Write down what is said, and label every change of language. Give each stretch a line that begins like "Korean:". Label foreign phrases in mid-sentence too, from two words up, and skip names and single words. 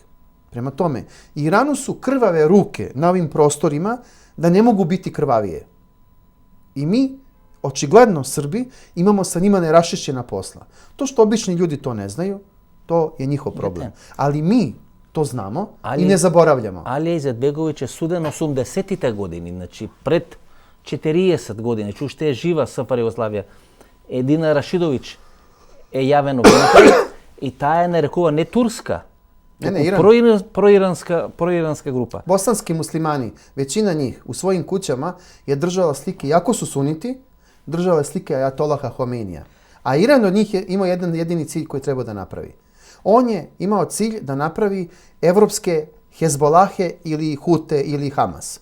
Serbian: Prema tome, Iranu su krvave ruke na ovim prostorima da ne mogu biti krvavije. I mi, očigledno Srbi, imamo sa njima neraščišćena posla. To što obični ljudi to ne znaju, to je njihov problem. Ali mi to znamo i ne zaboravljamo.
Macedonian: Алија Изетбеговиќ е суден 80-тите години, значи пред 40 години, уште е жива СФР Југославија. Едина Рашидовиќ е јавен обвинител и таа е нарекува не турска, проиранска група.
Serbian: Bosanski muslimani, većina njih u svojim kućama je držala slike, jako su suniti, držala slike Ajatolaha Homeinija. A Iran od njih je imao jedan jedini cilj koji treba da napravi. On je imao cilj da napravi evropske Hezbolahe ili Hute ili Hamas.